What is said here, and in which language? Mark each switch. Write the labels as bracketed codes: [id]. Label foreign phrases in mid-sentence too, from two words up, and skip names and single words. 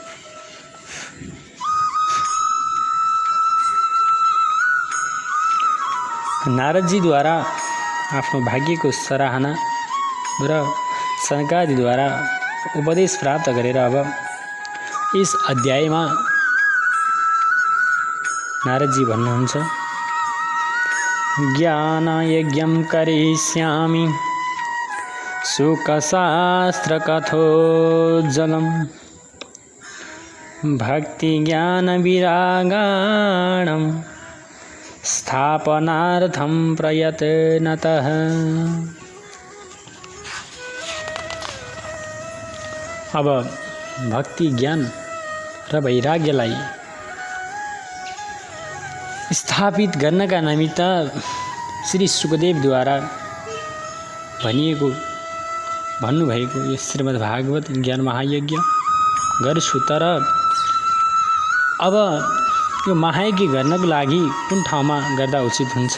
[ne] नारदजीद्वारा आफ्नो भाग्यको सराहना र सनकादिद्वारा उपदेश प्राप्त गरेर अब यस अध्यायमा नारदजी भन्नुहुन्छ, [sa] ज्ञान यज्ञं करिष्यामि सुखशास्त्र कथोज्जलं भक्ति ज्ञान विरागाणं स्थापनार्थं प्रयत्नतः। [ne] अब भक्ति ज्ञान र वैराग्यलाई स्थापित गर्नका निमित्त श्री सुखदेवद्वारा भन्नुभएको यो श्रीमद्भागवत ज्ञान महायज्ञ गर्छु, तर अब यो महायज्ञ गर्नको लागि कुन ठाउँमा गर्दा उचित हुन्छ?